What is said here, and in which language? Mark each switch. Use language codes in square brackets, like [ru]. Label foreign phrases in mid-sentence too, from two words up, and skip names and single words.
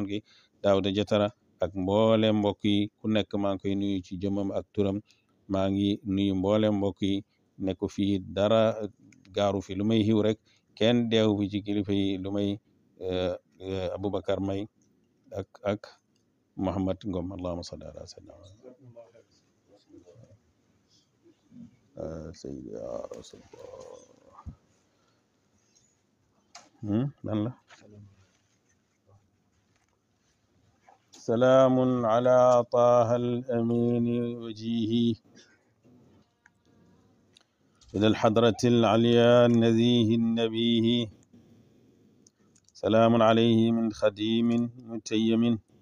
[wo] gi Daawda Jatara ak mboole mbokk yi ku nekk maa ngi koy nuyu ci jëmam ak turam maa ngi nuyu mboole mbokk yi nekk fii dara gaaru fi lu may xiw rek kenn deew fi ci kilifa yi lu may Aboubacar May ak Mouhamed Ngom [ar] اللهم صل على سيدنا سيدي يا رسول الله [wo] lan la [ar] سلام على طه الأمين وجيهه إلى الحضرة العليا النزيه النبيه سلام عليه من خديم متيم